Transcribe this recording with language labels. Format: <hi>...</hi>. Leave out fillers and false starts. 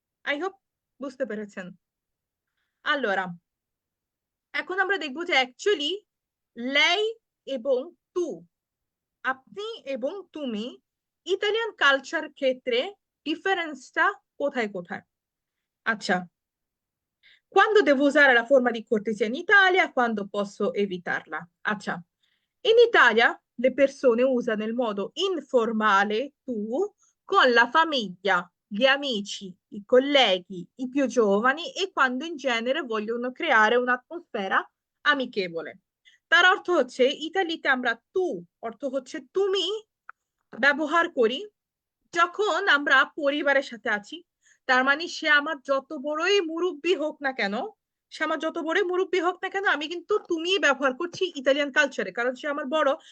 <bn>I hope বুঝতে পেরেছেন। আল্লোরা, এখন আমরা দেখবো যে অ্যাকচুয়ালি লাই এবং তু, আপনি এবং তুমি, ইতালিয়ান কালচার ক্ষেত্রে ডিফারেন্সটা কোথায় কোথায়।</bn> <it>আচ্ছা, quando devo usare la forma di cortesia in Italia, quando posso evitarla? Acha. In Italia le persone usano il modo informale tu con la famiglia, gli amici, i colleghi, i più giovani, e quando in genere vogliono creare un'atmosfera amichevole।</it> <bn>তার অর্থ হচ্ছে ইতালিতে আমরা তু অর্থ হচ্ছে তুমি ব্যবহার করি যখন আমরা পরিবারের সাথে আছি। তার মানে সে আমার যত বড়ই মুরব্বি হোক না কেন, সে আমার যত বড়ই মুরব্বি হোক না কেন, আমি কিন্তু তুমি ব্যবহার করছি ইতালিয়ান কালচারে, কারণ সে আমার বড়।</bn>